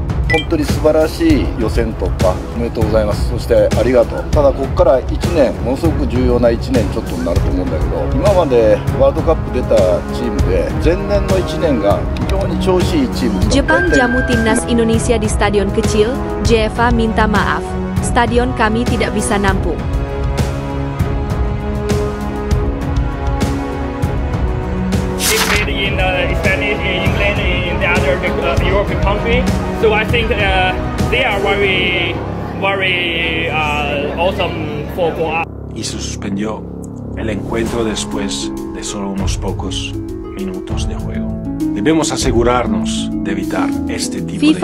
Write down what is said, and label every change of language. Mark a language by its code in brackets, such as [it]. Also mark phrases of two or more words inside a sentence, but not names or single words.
[ja] 本当に素晴らしい予選突破おめでとうございます。そしてありがとう。ただここから1年ものすごく重要な1年ちょっとになると思うんだけど、今までワールドカップ出たチームで前年の1年が非常に調子いいチーム。 [id] Jepang jamu timnas Indonesia di stadion kecil. JFA minta maaf, stadion kami tidak bisa nampung. [en] In Spanish, in England, in the other European country, so I think they are very awesome for us. [es] Y se suspendió el encuentro después de solo unos pocos minutos de juego. Debemos asegurarnos de evitar este tipo de